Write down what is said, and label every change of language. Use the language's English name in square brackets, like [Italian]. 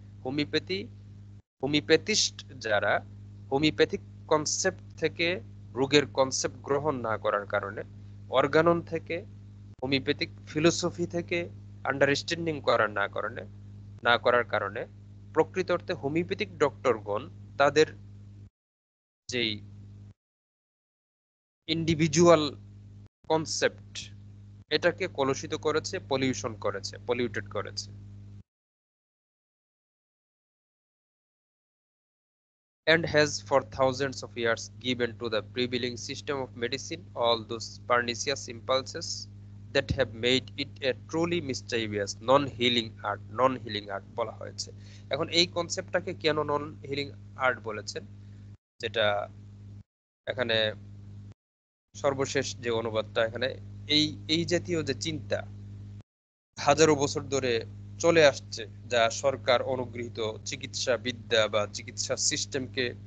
[Bangla] Homeopathy, হোমিওপ্যাথিস্ট যারা homeopathic concept থেকে রোগের কনসেপ্ট গ্রহণ না করার কারণে, অর্গানন থেকে, হোমিওপ্যাথিক ফিলোসফি থেকে আন্ডারস্ট্যান্ডিং করার না করার কারণে প্রকৃত অর্থে হোমিওপ্যাথিক ডক্টরগণ তাদের যেই ইন্ডিভিজুয়াল কনসেপ্ট, এটাকে কলুষিত করেছে, পলিউশন করেছে, পলিউটেড করেছে। [English] And has for thousands of years given to the prevailing system of medicine all those pernicious impulses that have made it a truly mischievous non-healing art, non-healing art [Bangla] বলা হয়েছে। এখন এই কনসেপ্টটাকে কেন নন হিলিং আর্ট বলেছেন, যেটা এখানে সর্বশেষ যে অনুবাদটা এখানে, এই এই জাতীয় যে চিন্তা হাজারো বছর ধরে চলে আসছে, যা সরকার অনুগৃহীত চিকিৎসা বিদ্যা বা চিকিৎসা সিস্টেমকে